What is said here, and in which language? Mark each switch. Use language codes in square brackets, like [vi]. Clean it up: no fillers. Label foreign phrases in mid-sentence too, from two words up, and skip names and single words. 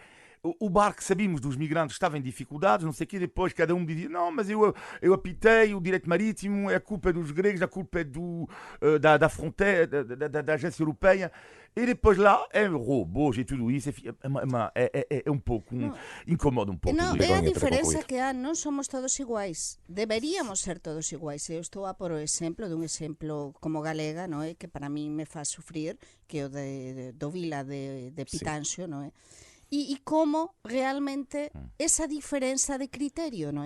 [pt] O barco, sabíamos dos migrantes, estava em dificuldades, não sei o quê, depois cada um dizia, não, mas eu apitei o direito marítimo, a culpa é dos gregos, a culpa é da fronteira, da agência europeia, e depois lá é robôs e tudo isso, é um pouco, incomoda um pouco. [gl] Non, Begonha, é a [pt] para [gl] diferenza [pt] concluir. [gl] que há, non somos todos iguais. Deberíamos ser todos iguais. Eu estou a por o exemplo dun exemplo como galega, non é? Que para mí me faz sufrir, que é o do Vila de Pitanxo, non é? E como realmente esa diferenza de criterio, non é?